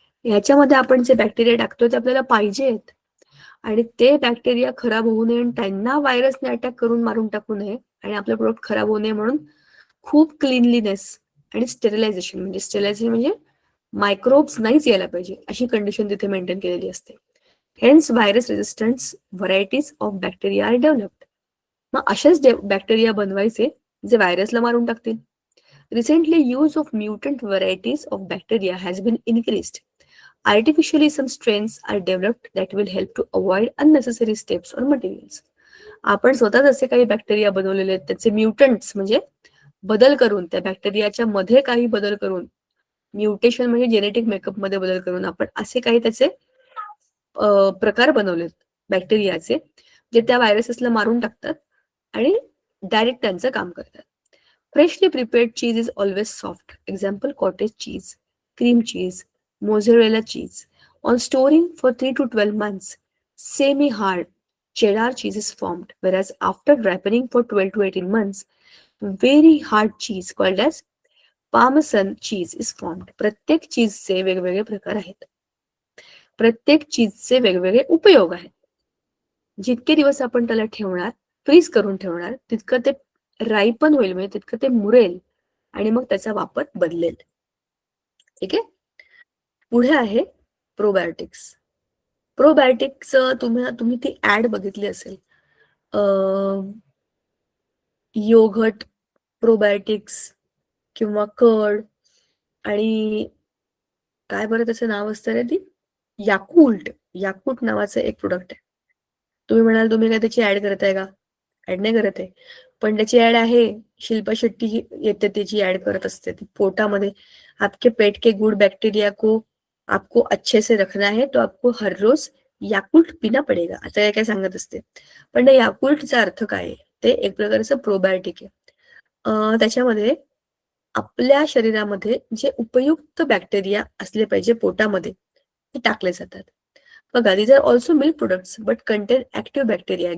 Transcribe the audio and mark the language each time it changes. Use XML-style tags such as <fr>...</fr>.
<mr>ह्याच्यामध्ये आपण जे बॅक्टेरिया टाकतो ते आपल्याला पाहिजेत आणि ते बॅक्टेरिया खराब होऊ नये आणि त्यांना व्हायरसने अटॅक करून मारून टाकू नये आणि आपलं प्रोडक्ट खराब होऊ नये म्हणून खूप क्लीनलीनेस आणि स्टेरिलायझेशन म्हणजे मायक्रोब्स नाहीच यायला पाहिजे अशी कंडिशन तिथे मेंटेन केलेली असते.</mr> <en>Hence virus resistance varieties of bacteria are developed.</en> <mr>मग असेच बॅक्टेरिया बनवायचे जे व्हायरसला मारून टाकतील.</mr> <en>Recently, use of mutant varieties of bacteria has been increased. Artificially, some strains are developed that will help to avoid unnecessary steps or materials.</en> <mr>आपण स्वतःच असे काही बॅक्टेरिया बनवलेले आहेत, त्याचे म्युटंट्स म्हणजे बदल करून, त्या बॅक्टेरियाच्या मध्ये काही बदल करून, म्युटेशन म्हणजे जेनेटिक मेकअप मध्ये बदल करून आपण असे काही त्याचे प्रकार बनवलेत बॅक्टेरियाचे, जे त्या व्हायरसेसला मारून टाकतात आणि डायरेक्ट त्यांचं काम करतात.</mr> <en>Freshly prepared cheese is always soft. Example, cottage cheese, cream cheese, mozzarella cheese. On storing for 3 to 12 months, semi-hard cheddar cheese is formed. Whereas after ripening for 12 to 18 months, very hard cheese called as Parmesan cheese is formed.</en> <mr>प्रत्येक चीजचे वेगवेगळे प्रकार आहेत. प्रत्येक चीजचे वेगवेगळे उपयोग आहेत. जितके दिवस आपण त्याला ठेवणार, फ्रीज करून ठेवणार, तितकं ते राईपन होईल, म्हणजे तितकं ते मुरेल आणि मग त्याचा वापर बदलेल. ठीक आहे. पुढे आहे प्रोबायोटिक्स. प्रोबायोटिक्स तुम्ही ती ऍड बघितली असेल, योगर्ट प्रोबायोटिक्स किंवा कर्ड आणि काय बरं त्याचं नाव असतं रे, ती याकूल्ट नावाचं एक प्रोडक्ट आहे. तुम्ही म्हणाल तुम्ही काय त्याची ऍड करताय का? ऍड नाही करत आहे, पण त्याची ऍड आहे. शिल्पा शेट्टी येते त्याची ऍड करत असते ती पोटामध्ये.</mr> <hi>आपके पेट के गुड बैक्टीरिया को आपको अच्छे से रखना है तो आपको हर रोज याकुल्ट पिना पडेगा.</hi> <mr>आता काय काय सांगत असते, पण त्या याकुल्टचा अर्थ काय आहे? ते एक प्रकारचं प्रोबायोटिक आहे. त्याच्यामध्ये आपल्या शरीरामध्ये जे उपयुक्त बॅक्टेरिया असले पाहिजे पोटामध्ये ते टाकले जातात. बघा,</mr> <en>these are also milk products but contain active bacteria.</en>